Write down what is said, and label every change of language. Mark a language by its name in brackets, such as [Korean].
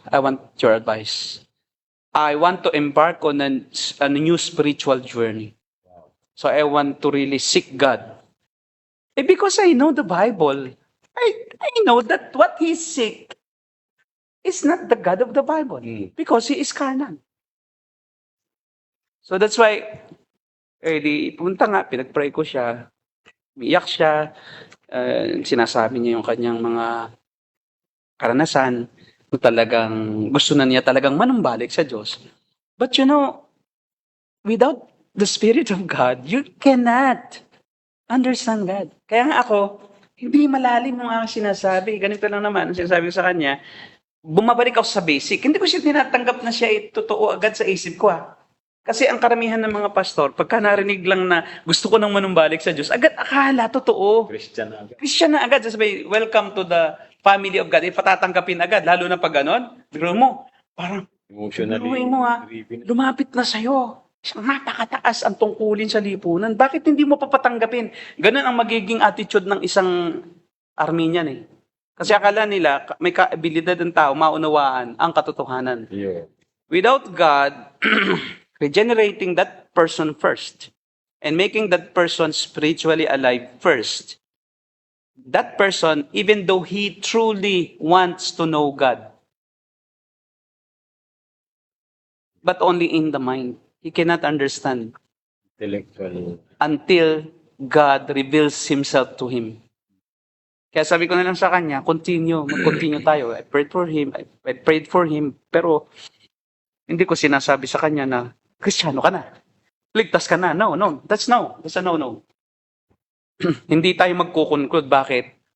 [English] I want your advice. I want to embark on a new spiritual journey. So I want to really seek God. Eh, because I know the Bible, I know that what he seek is not the God of the Bible. Because he is carnal. So that's why, [Filipino] di punta nga, pinag-pray ko siya, umiyak siya, sinasabi niya yung kanyang mga karanasan, kung talagang gusto na niya talagang manumbalik sa Diyos. [English] But you know, without the Spirit of God, you cannot understand God. [Filipino] Kaya nga ako, hindi malalim yung aking sinasabi. Ganito lang naman, ang sinasabi ko sa kanya, bumabalik ako sa basic. Hindi ko siya tinatanggap na siya totoo agad sa isip ko. Kasi ang karamihan ng mga pastor, pagka narinig lang na gusto ko nang manumbalik sa Diyos, agad akala totoo. Christian na agad. Christian na agad. Sasabihin, [English] welcome to the family of God. [Filipino] Patatanggapin agad. Lalo na pag ganon, bigro mo, parang, [English] Emotionally [Filipino] biruin mo [English] driven. [Filipino] lumapit na sa'yo. Napakataas ang tungkulin sa lipunan. Bakit hindi mo papatanggapin? Ganon ang magiging attitude ng isang Armenian eh. Kasi akala nila, may kaabilidad ng tao, maunawaan ang katotohanan. [English] Yeah. Without God, regenerating that person first and making that person spiritually alive first, that person, even though he truly wants to know God, but only in the mind, he cannot understand Intellectual. until God reveals Himself to him. [Filipino] Kaya sabi ko na lang sa kanya, mag-continue tayo. [English] I prayed for him, [Filipino] pero hindi ko sinasabi sa kanya na, Kristiyano ka na. Ligtas ka na. No. [English] That's a no. [Filipino] Hindi tayo magkukonclude. Bakit?